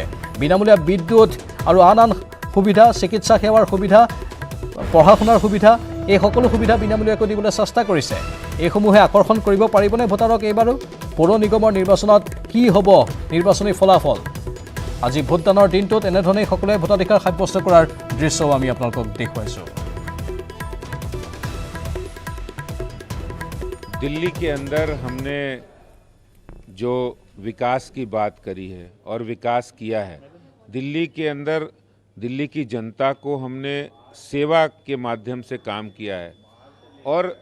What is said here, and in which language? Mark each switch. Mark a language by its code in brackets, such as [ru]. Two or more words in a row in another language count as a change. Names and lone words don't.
[as] বিনামূলীয়া বিদ্যুৎ আৰু আন আন সুবিধা, চিকিৎসা সেৱাৰ সুবিধা, পঢ়া শুনাৰ সুবিধা, এই সকলো সুবিধা বিনামূলীয়াকৈ দিবলৈ চেষ্টা কৰিছে। এইসমূহে আকৰ্ষণ কৰিব পাৰিবনে ভোটাৰক এইবাৰো? পৌৰ নিগমৰ নিৰ্বাচনত কি হ'ব নিৰ্বাচনী ফলাফল? আজি ভোটদানৰ দিনটোত এনেধৰণেই সকলোৱে ভোটাধিকাৰ সাব্যস্ত কৰাৰ দৃশ্যও আমি আপোনালোকক দেখুৱাইছোঁ। [hi] दिल्ली के अंदर हमने जो विकास की बात करी है और विकास किया है, दिल्ली के अंदर दिल्ली की जनता को हमने सेवा के माध्यम से काम किया है, और